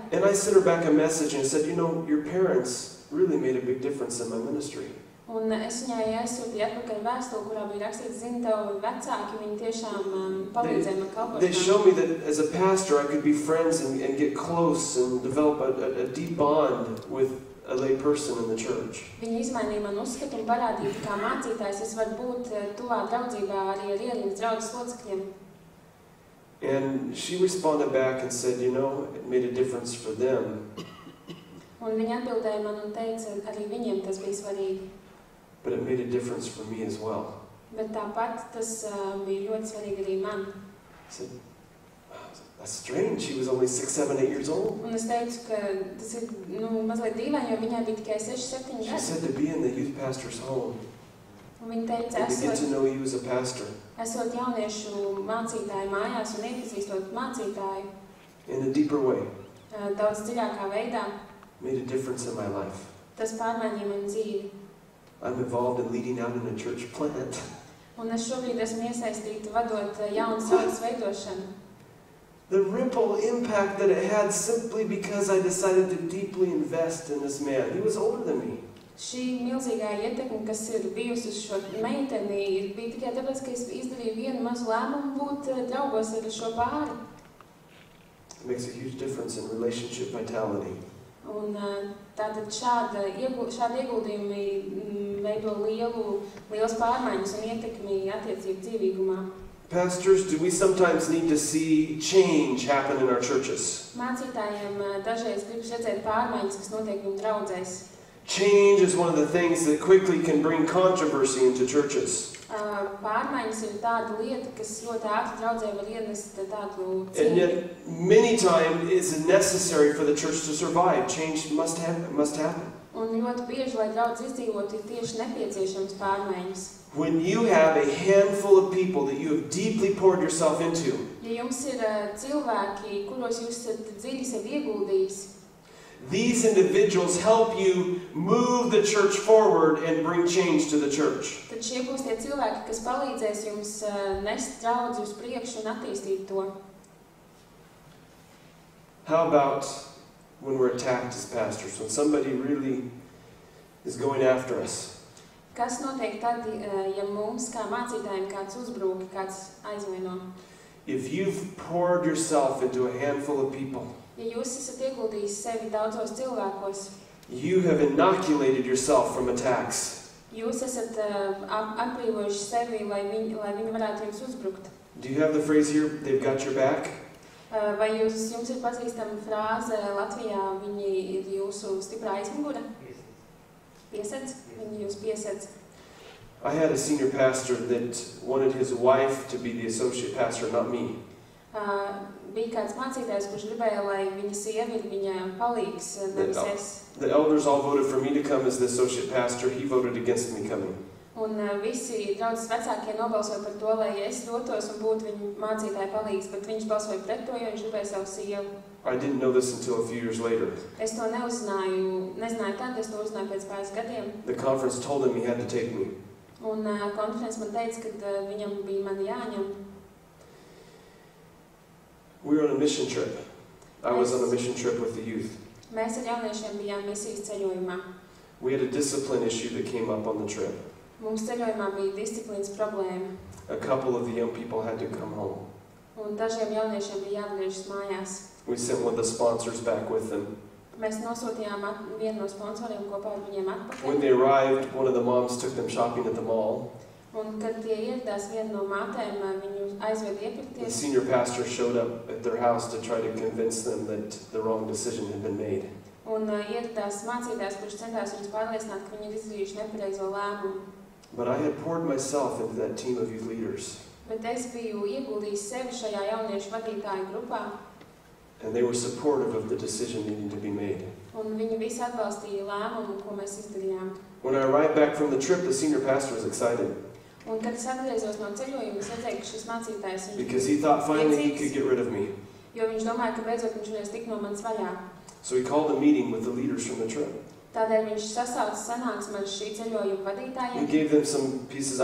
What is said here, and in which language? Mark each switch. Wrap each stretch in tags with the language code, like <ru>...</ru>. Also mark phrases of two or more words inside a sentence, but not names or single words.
<en>And I sent her back a message and said, you know, your parents really made a big difference in my ministry.</en> <lv>Un es viņai aizsūtīju atpakaļ vēstuli, kurā bija rakstīts, zini, tavi vecāki, viņi tiešām palīdzēja man kalpošanā.</lv> <en>They showed me that as a pastor I could be friends and get close and develop a deep bond with a lay person in the church.</en> <lv>Viņi izmainīja man uzskatu un parādīja, kā mācītājs es varu būt tuvā draudzībā arī ar ielindas draudzes locekļiem.</lv> <en>And she responded back and said, you know, it made a difference for them.</en> <lv>Un viņa atbildēja man un teica, arī viņiem tas bija svarīgi.</lv> <en>But it made a difference for me as well.</en> <lv>Bet tāpat tas bija ļoti svarīgi arī man.</lv> <en>I said, wow, that's strange. She was only 6, 7, 8 years old.</en> <lv>Un es teicu, ka tas ir mazliet dīvaini, jo viņai bija tikai 6, 7</lv> <en>She</en> <lv>gadi.</lv> <en>said to be in the youth pastor's home</en> <lv>Un viņa teica,</lv> <en>and to get to know you as a pastor</en> <lv>esot jauniešu mācītāju mājās un iepazīstot mācītāju</lv> <en>in a deeper way</en> <lv>daudz dziļākā veidā,</lv> <en>made a difference in my life.</en> <lv>tas pārmainīja manu dzīvi.</lv> <en>I'm involved in leading out in a church plant.</en> <lv>Un es šobrīd esmu iesaistīta vadot jaunu draudzes veidošanu.</lv> <en>The ripple impact that it had simply because I decided to deeply invest in this man. He was older than me.</en> <lv>Šī milzīgā ietekme, kas ir bijusi uz šo meiteni, bija tikai tāpēc, ka es izdarīju vienu mazu lēmumu būt draugos ar šo pāri.</lv> <en>It makes a huge difference in relationship vitality.</en> <lv>Un tātad šādi ieguldījumi veido liels pārmaiņas un ietekmi attiecību dzīvīgumā.</lv> <en>Pastors, do we sometimes need to see change happen in our churches?</en> <lv>Mācītājiem dažreiz gribas redzēt pārmaiņas, kas notiek viņu draudzēs.</lv> <en>Change is one of the things that quickly can bring controversy into churches.</en> <lv>Pārmaiņas ir tāda lieta, kas ļoti ātri draudzē var ienest tādu</lv> <en>And</en> <lv>cīņu.</lv> <en>yet, many times it's necessary for the church to survive. Change must happen.</en> <lv>Un ļoti bieži, lai draudz izdzīvot, ir tieši nepieciešams pārmaiņas.</lv> <en>When you have a handful of people that you have deeply poured yourself into,</en> <lv>Ja jums ir cilvēki, kuros jūs esat dziļi sev ieguldījis,</lv> <en>these individuals help you move the church forward and bring change to the church.</en> <lv>tad šie būs tie cilvēki, kas palīdzēs jums nest draudzi uz priekšu un attīstīt to.</lv> <en>How about when we're attacked as pastors, when somebody really is going after us?</en> <lv>Kas notiek tad, ja mums kā mācītājiem kāds uzbrūk, kāds aizvaino?</lv> <en>If you've poured yourself into a handful of people,</en> <lv>Ja jūs esat ieguldījis sevi daudzos cilvēkos,</lv> <en>you have inoculated yourself from attacks.</en> <lv>jūs esat atbrīvojuši sevi, lai viņi varētu jums uzbrukt.</lv> <en>Do you have the phrase here, they've got your back?</en> <lv>Vai jums ir pazīstama frāze Latvijā, viņi ir jūsu stiprā aizmugure? Piesedz? Viņi jūs piesedz.</lv> <en>I had a senior pastor that wanted his wife to be the associate pastor, not me.</en> <lv>Bija kāds mācītājs, kurš gribēja, lai viņa sieva ir viņa palīgs, nevis es.</lv> <en>The elders all voted for me to come as the associate pastor. He voted against me coming.</en> <lv>Un visi draudzes vecākie nobalsoja par to, lai es dotos un būtu viņa mācītāja palīgs, bet viņš balsoja pret to, jo viņš gribēja savu sievu.</lv> <en>I didn't know this until a few years later.</en> <lv>Es to nezināju tad, es to uzzināju pēc pāris gadiem.</lv> <en>The conference told him he had to take me.</en> <lv>Un konferences man teica, ka viņam bija mani jāņem.</lv> <en>We were on a mission trip. I was on a mission trip with the youth.</en> <lv>Mēs ar jauniešiem bijām misijas ceļojumā.</lv> <en>We had a discipline issue that came up on the trip.</en> <lv>Mums ceļojumā bija disciplīnas problēma.</lv> <en>A couple of the young people had to come home.</en> <lv>Un dažiem jauniešiem bija jāatgriežas mājās.</lv> <en>We sent one of the sponsors back with them.</en> <lv>Mēs nosūtījām vienu no sponsoriem kopā ar viņiem atpakaļ.</lv> <en>When they arrived, one of the moms took them shopping at the mall.</en> <lv>Un kad tie ieradās, viena no mātēm viņu aizveda</lv> <en>The</en> <lv>iepirkties.</lv> <en>senior pastor showed up at their house to try to convince them that the wrong decision had been made.</en> <lv>Un ieradās mācītājs, kurš centās viņus pārliecināt, ka viņi ir izdarījuši nepareizo lēmumu.</lv> <en>But I had poured myself into that team of youth leaders.</en> <lv>Bet es biju ieguldījis sevi šajā jauniešu vadītāju grupā.</lv> <en>And they were supportive of the decision needing to be made.</en> <lv>Un viņi visi atbalstīja lēmumu, ko mēs izdarījām.</lv> <en>When I arrived back from the trip, the senior pastor was excited.</en> <lv>Un kad es atgriezos no ceļojuma, es redzēju, ka šis mācītājs</lv> <en>Because he thought finally he could get rid of me.</en> <lv>Jo viņš domāja, ka beidzot viņš varēs tikt no manis vaļā.</lv> <en>So he called a meeting with the leaders from the trip.</en> <lv>Tādēļ viņš sasauca sanāksmi ar šī ceļojuma</lv> <en>He</en> <lv>vadītājiem.</lv> <en>gave them some pieces.</en>